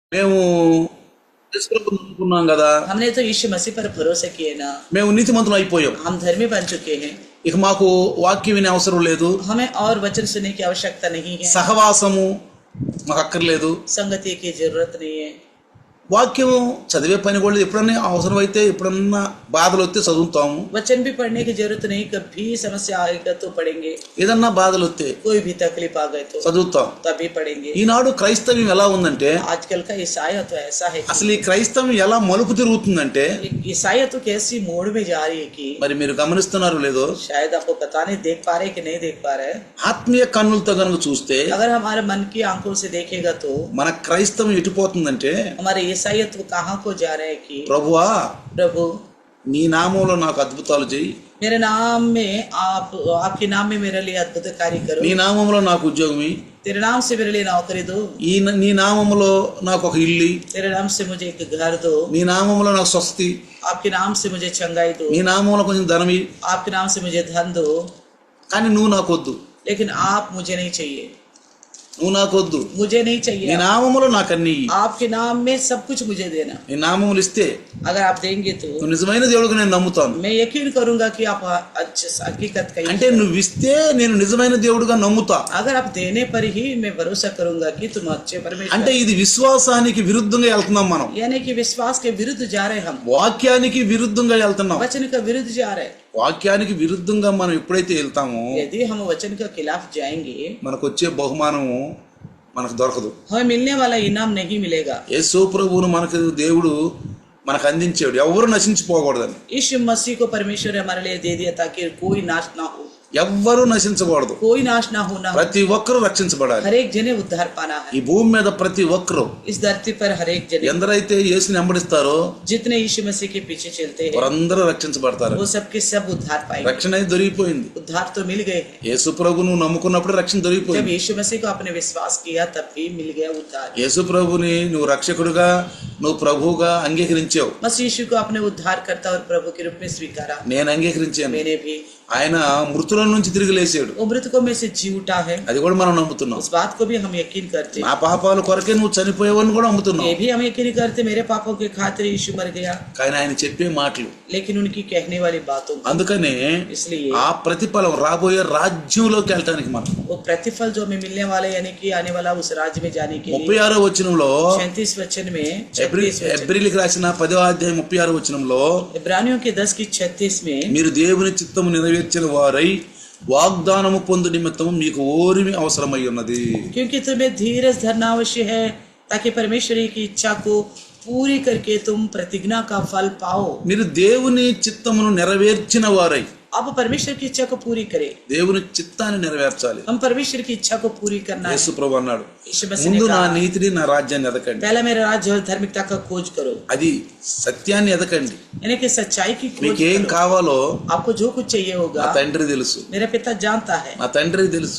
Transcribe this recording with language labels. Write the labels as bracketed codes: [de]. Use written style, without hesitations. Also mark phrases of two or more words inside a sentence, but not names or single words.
[te] మేము యేసు ప్రభువుని నమ్ముకున్నాం కదా, [hi] हमने तो यीशु मसीह पर भरोसा किए ना, [te] మేము నీతిమంతులు అయిపోయాం, [hi] हम धर्मी बन चुके हैं, [te] ఇక మాకు వాక్యం వినే అవసరం లేదు, [hi] हमें और वचन सुनने की आवश्यकता नहीं है, [te] సహవాసము మాకు అక్కర్లేదు, [hi] संगति की जरूरत नहीं है, [te] వాక్యం చదివే పని కూడా లేదు. ఎప్పుడన్నా అవసరం అయితే ఎప్పుడన్నా బాధలు వస్తే చదువుతాము, [hi] वचन भी पढ़ने की जरूरत नहीं, कभी समस्या आएगा तो पढ़ेंगे, [te] ఏదన్నా బాధలు వస్తే [hi] कोई भी तकलीफ आ गए तो [te] చదువుతాం. [hi] तभी पढ़ेंगे। [te] ఈనాడు క్రైస్తవ్యం ఎలా ఉందంటే, [hi] आजकल का ईसाईयत तो ऐसा है, [te] అసలు ఈ క్రైస్తవం ఎలా మలుపు తిరుగుతుందంటే, [hi] ईसाईयत तो कैसी मोड़ में जा रही है कि [te] మరి మీరు గమనిస్తున్నారు లేదో, [hi] शायद आपको पता नहीं, देख पा रहे कि नहीं देख पा रहे। [te] ఆత్మీయ కన్నులతో కనుక చూస్తే [hi] अगर हमारे मन की आंखों से देखेगा तो [te] మన క్రైస్తవం ఎటుపోతుందంటే, [hi] हमारे ईसाईयत कहाँ को जा रहे हैं कि [te] ప్రభువా [hi] प्रभु [te] నీ నామంలో నాకు అద్భుతాలు చేయి, [hi] मेरे नाम में आपके नाम में मेरे लिए अद्भुत कार्य करो, [te] నీ నామంలో నాకు ఉద్యోగం ఇయ్యి, [hi] तेरे नाम से मेरे लिए नौकरी दो, [te] నీ నామంలో నాకు ఒక ఇల్లు, [hi] तेरे नाम से मुझे एक घर दो, [te] నీ నామంలో నాకు స్వస్తి, [hi] आपके नाम से मुझे चंगाई दो, [te] నీ నామంలో కొంచెం ధనం ఇయ్యి, [hi] आपके नाम से मुझे धन दो, [te] కానీ నువ్వు నాకు వద్దు, [hi] लेकिन आप मुझे नहीं चाहिए, [te] నువ్వు నాకు వద్దు, [hi] मुझे नहीं [te] నీ [hi] चाहिए, [te] నామములో నాకు అన్ని ఇయ్యి. [hi] आपके नाम में सब कुछ मुझे देना। [te] నీ నామములు ఇస్తే [hi] अगर आप देंगे तो [te] నువ్వు నిజమైన దేవుడికి నేను నమ్ముతాను. [hi] मैं यकीन करूंगा कि आप अच्छे हकीकत का [te] అంటే నువ్వు ఇస్తే నేను నిజమైన దేవుడిగా నమ్ముతా. [hi] अगर आप देने पर ही मैं भरोसा करूंगा कि तुम अच्छे परमेश्वर, [te] అంటే ఇది విశ్వాసానికి విరుద్ధంగా వెళ్తున్నాం మనం, [hi] यानी कि विश्वास के विरुद्ध जा रहे हैं, हम [te] వాక్యానికి విరుద్ధంగా వెళ్తున్నాం. [hi] वचन का विरुद्ध जा रहे हैं। [te] వాక్యానికి విరుద్ధంగా మనం ఎప్పుడైతే వెళ్తామో [hi] यदि हम वचन के खिलाफ जाएंगे [te] మనకు వచ్చే బహుమానము మనకు దొరకదు. [hi] हमें मिलने वाला इनाम नहीं मिलेगा। [te] యేసు ప్రభువును మనకు దేవుడు మనకు అందించాడు, ఎవరు నశించిపోకూడదని. [hi] यीशु मसीह को परमेश्वर ने हमारे लिए दे दिया ताकि कोई नाश ना हो, [te] ఎవ్వరూ నశించకూడదు, [hi] कोई नाश ना होना, [te] ప్రతి ఒక్కరూ రక్షించబడాలి. [hi] हर एक जने उद्धार पाना [te] ఈ [hi] है। [te] భూమి మీద ప్రతి ఒక్కరూ [hi] इस धरती पर हर एक जने [te] ఎందరైతే యేసుని వెంబడిస్తారో [hi] जितने यीशु मसीह के पीछे चलते हैं [te] వారందరూ రక్షించబడతారు. [hi] वो सबके सब उद्धार पाएंगे। [te] రక్షణ అయితే దొరికిపోయింది. [hi] उद्धार तो मिल गए हैं। [te] యేసు ప్రభు నువ్వు నమ్ముకున్నప్పుడు రక్షణ [hi] जब [te] దొరికిపోయింది. [hi] यीशु मसीह को आपने विश्वास किया तब भी मिल गया उद्धार। [te] యేసు ప్రభుని నువ్వు రక్షకుడుగా నువ్వు ప్రభువుగా అంగీకరించావు. [hi] मसीह यीशु को आपने उद्धार करता और प्रभु के रूप में स्वीकारा। [te] నేను అంగీకరించాను. [hi] मैंने भी। [te] ఆయన మృతుల నుంచి తిరిగి లేచాడు, [hi] वो मृतकों में से जी उठा है, [te] అది కూడా మనం నమ్ముతున్నాం. [hi] उस बात को भी हम यकीन करते [te] నా [hi] हैं। [te] పాపాల కొరకే నువ్వు చనిపోయావని కూడా నమ్ముతున్నావు. [hi] ये भी हम यकीन करते मेरे पापों के खातिर यीशु मर गया, [te] కానీ ఆయన చెప్పే మాటలు, [hi] लेकिन उनकी कहने वाली बातों को, [te] అందుకనే [hi] इसलिए [te] ఆ ప్రతిఫలం రాబోయే రాజ్యంలోకి వెళ్ళటానికి మనం [hi] वो प्रतिफल जो हमें मिलने वाला यानी कि आने वाला उस राज्य में जाने के लिए [te] 36వ వచనంలో [hi] 37 वचन में 36 वचन, [te] ఎబ్రిలికి రాసిన 10వ అధ్యాయం 36వ వచనంలో [hi] इब्रानियों के 10 की 36 में [te] మీరు దేవుని చిత్తము నెరవేర్చిన వారై వాగ్దానము పొందు నిమిత్తము మీకు ఓరిమి అవసరమై ఉన్నది. [hi] क्योंकि तुम्हें धीरज धरना अवश्य है ताकि परमेश्वर की इच्छा को पूरी करके तुम प्रतिज्ञा का फल पाओ। [te] మీరు దేవుని చిత్తమును నెరవేర్చిన వారై, [hi] अब परमेश्वर की इच्छा को पूरी करे, [te] దేవుని చిత్తాన్ని నెరవేర్చాలి. [hi] हम परमेश्वर की इच्छा को पूरी करना है। [te] యేసు ప్రభు అన్నాడు, [hi] यीशु मसीह ने [te] ముందు నా [hi] कहा, [te] నీతిని నా రాజ్యాన్ని ఎదకండి, [hi] पहला मेरा राज्य और धार्मिकता का खोज करो, [te] అది సత్యాన్ని ఎదకండి. [hi] यानी कि सच्चाई की खोज [te] మీకు ఏం [hi] करो। [te] కావాలో [hi] आपको जो कुछ चाहिए [te] నా [hi] होगा [te] తండ్రి తెలుసు, [hi] मेरा पिता जानता है, [te] నా తండ్రికి తెలుసు.